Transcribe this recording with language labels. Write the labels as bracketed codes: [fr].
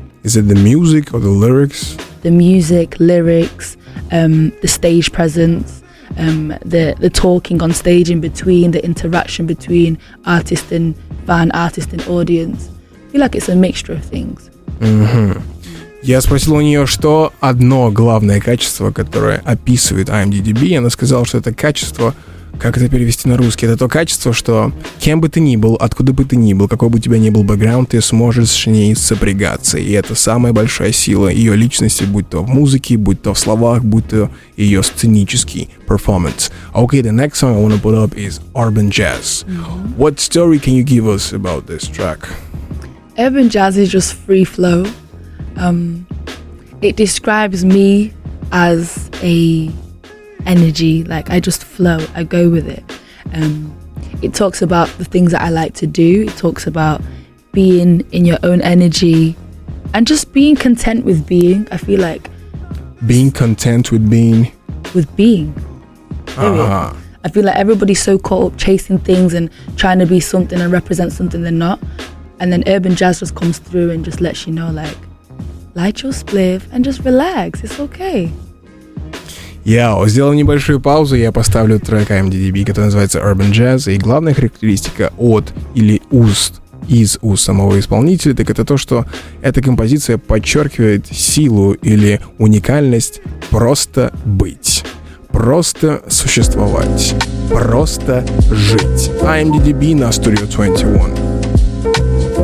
[en] Is it the music or the lyrics? The music, lyrics, the stage presence, the talking on stage in between, the interaction between artist and fan, artist and audience. I feel like it's a mixture of things. Mm-hmm. [ru] Я спросил у нее, что одно главное качество, которое описывает IAMDDB, и она сказала, что это качество, как это перевести на русский, это то качество, что кем бы ты ни был, откуда бы ты ни был, какой бы у тебя ни был бэкграунд, ты сможешь с ней сопрягаться, и это самая большая сила ее личности, будь то в музыке, будь то в словах, будь то ее сценический performance. [en] Okay, the next song I want to put up is Urban-Jazz. Mm-hmm. What story can you give us about this track? Urban-Jazz is just free flow. It describes me as a energy, like I just flow, I go with it. It talks about the things that I like to do. It talks about being in your own energy and just being content with being. I feel like being content with being I feel like everybody's so caught up chasing things and trying to be something and represent something they're not, and then Urban-Jazz just comes through and just lets you know, like, light your spliff and just relax, it's okay. [ru] Сделал небольшую паузу, я поставлю трек IAMDDB, который называется Urban-Jazz, и главная характеристика от или из уст самого исполнителя, так это то, что эта композиция подчеркивает силу или уникальность просто быть, просто существовать, просто жить. IAMDDB на Studio 21.